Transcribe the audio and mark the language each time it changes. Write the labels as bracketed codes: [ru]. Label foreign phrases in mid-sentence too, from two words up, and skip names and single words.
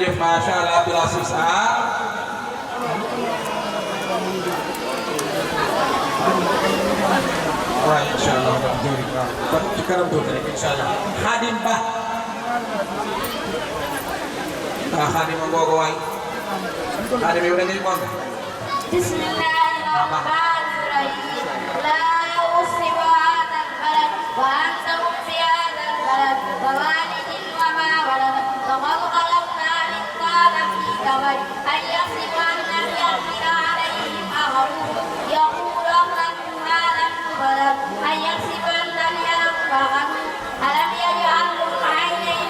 [ar] ما شاء الله [wo] Abdul Aziz waaw [ar] إن شاء الله [wo] jërëjëf kon ci kanam tuuti rek [ar] إن شاء الله [wo] Xaadim Ba Xaadim ma ngoogo waay Xaadim yow da ngay bon [ar] بسم الله الرحمن الرحيم لا أقسم هذا البلد وأنت في هذا البلد ووالد وما ولد وخلقنا الإنسان في كبد أيحسب أن لم يقدر عليه أحد يقول أهلكت مالا لبدا أيحسب أن لم ينفعن ألم يجعل له عينين